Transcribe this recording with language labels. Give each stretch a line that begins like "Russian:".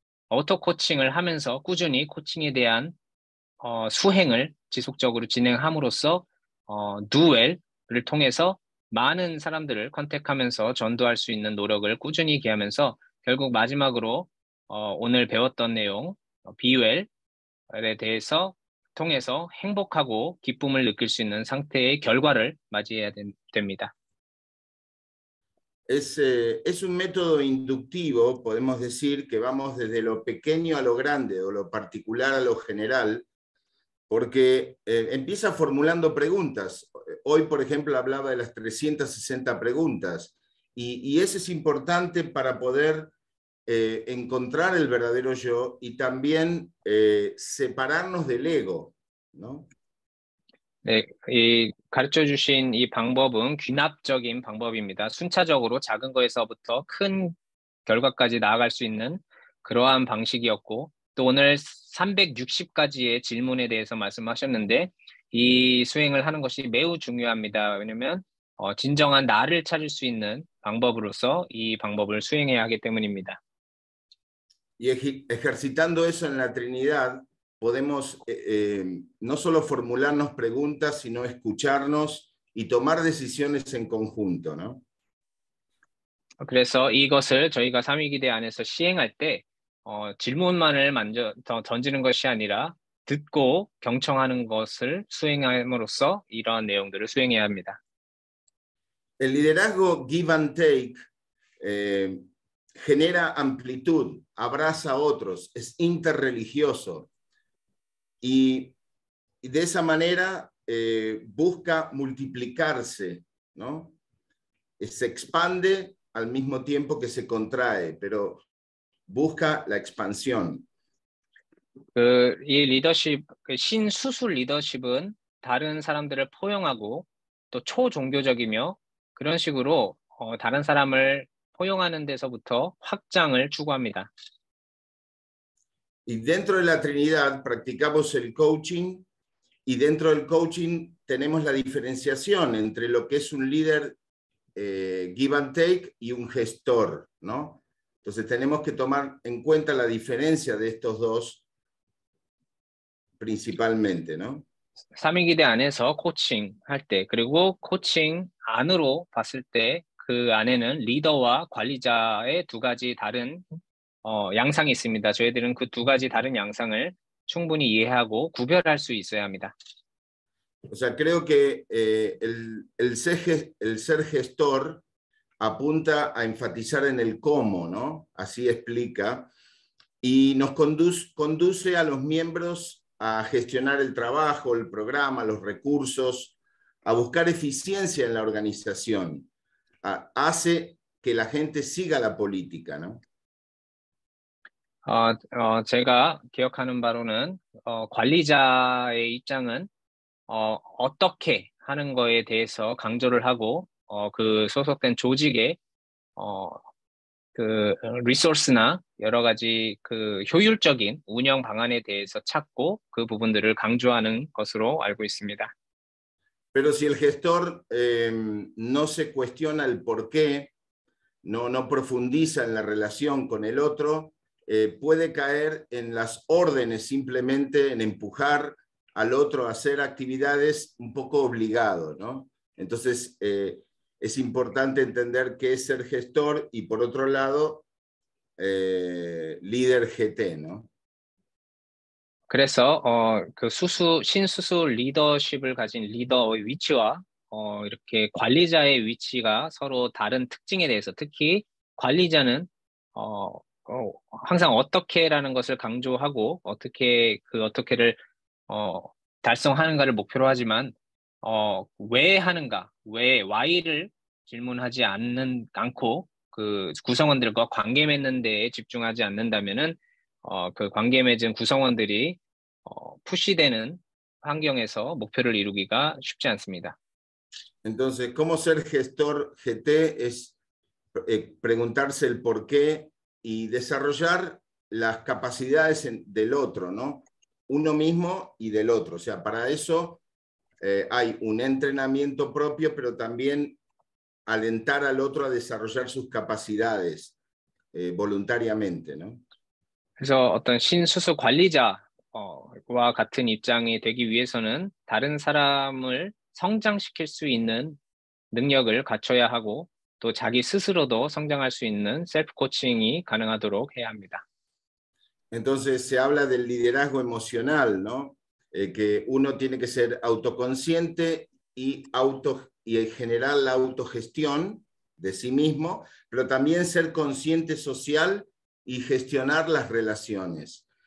Korean: 오토 코칭을 하면서 꾸준히 코칭에 대한 수행을 지속적으로 진행함으로써 두웰을 통해서 많은 사람들을 컨택하면서 전도할 수 있는 노력을 꾸준히 기하면서 결국 마지막으로 오늘 배웠던 내용 비웰에 대해서 통해서 행복하고 기쁨을 느낄 수 있는 상태의 결과를 맞이해야 됩니다.
Spanish: Es un método inductivo, podemos decir que vamos desde lo pequeño a lo grande o lo particular a lo general, porque empieza formulando preguntas. Hoy, por ejemplo, hablaba de las 360 preguntas, y eso es importante para poder encontrar el verdadero yo y también separarnos del ego, ¿no?
Korean: 네, 이 가르쳐 주신 이 방법은 귀납적인 방법입니다. 순차적으로 작은 거에서부터 큰 결과까지 나아갈 수 있는 그러한 방식이었고, 또 오늘 360가지의 질문에 대해서 말씀하셨는데 이 수행을 하는 것이 매우 중요합니다. 왜냐하면 진정한 나를 찾을 수 있는 방법으로서 이 방법을 수행해야 하기 때문입니다.
Spanish: Y ejercitando eso en la Trinidad, podemos no solo formularnos preguntas, sino escucharnos y tomar decisiones en conjunto, ¿no?
Korean: 그래서 이것을 저희가 삼위기대 안에서 시행할 때 질문만을 던지는 것이 아니라 듣고 경청하는 것을 수행함으로써 이러한 내용들을 수행해야 합니다.
Spanish: El liderazgo give and take genera amplitud, abraza a otros, es interreligioso y de esa manera busca multiplicarse, ¿no? se expande al mismo tiempo que se contrae, pero busca la expansión.
Korean: 이 리더십, 신수술 리더십은 다른 사람들을 포용하고 또 초종교적이며 그런 식으로 다른 사람을 포용하는 데서부터 확장을 추구합니다.
Spanish: Y dentro de la Trinidad practicamos el coaching y dentro del coaching tenemos la diferenciación entre lo que es un líder give and take y un gestor, ¿no? Entonces tenemos que tomar en cuenta la diferencia de estos dos principalmente, ¿no?
Korean: 삼위기대 안에서 코칭 할 때, 그리고 코칭 안으로 봤을 때 그 안에는 리더와 관리자의 두 가지 다른 양상이 있습니다. 저희들은 그 두 가지 다른 양상을 충분히 이해하고 구별할 수 있어야 합니다.
Spanish: O sea, creo que el ser gestor apunta a enfatizar en el cómo, ¿no? Así explica, y nos conduce a los miembros a gestionar el trabajo, el programa, los recursos, a buscar eficiencia en la organización. Hace que la gente siga la política, ¿no?
Korean: 제가 기억하는 바로는 관리자의 입장은 어떻게 하는 거에 대해서 강조를 하고 그 소속된 조직의 그 리소스나 여러 가지 그 효율적인 운영 방안에 대해서 찾고 그 부분들을 강조하는 것으로 알고 있습니다.
Spanish: Pero si el gestor no se cuestiona el por qué, no profundiza en la relación con el otro, puede caer en las órdenes, simplemente en empujar al otro a hacer actividades un poco obligado, ¿no? Entonces, es importante entender qué es ser gestor y, por otro lado, líder GT, ¿no?
Korean: 그래서 그 신수수 리더십을 가진 리더의 위치와 이렇게 관리자의 위치가 서로 다른 특징에 대해서, 특히 관리자는 항상 어떻게라는 것을 강조하고 어떻게를 달성하는가를 목표로 하지만 왜 하는가, 왜 why를 질문하지 않고 그 구성원들과 관계 맺는 데에 집중하지 않는다면은 그 관계 맺은 구성원들이 푸시되는 환경에서 목표를 이루기가 쉽지 않습니다.
Spanish: Entonces, ¿cómo ser gestor GT? Es preguntarse el por qué y desarrollar las capacidades del otro, ¿no? Uno mismo y del otro. O sea, para eso hay un entrenamiento propio, pero también alentar al otro a desarrollar sus capacidades voluntariamente, ¿no?
Korean: 그래서 어떤 신수수 관리자와 같은 입장이 되기 위해서는 다른 사람을 성장시킬 수 있는 능력을 갖춰야 하고 또 자기 스스로도 성장할 수 있는 셀프 코칭이 가능하도록 해야 합니다.
Spanish: Entonces se habla del liderazgo emocional, ¿no? Que uno tiene que ser autoconsciente y generar la autogestión de sí mismo, pero también ser consciente social y gestionar las relaciones.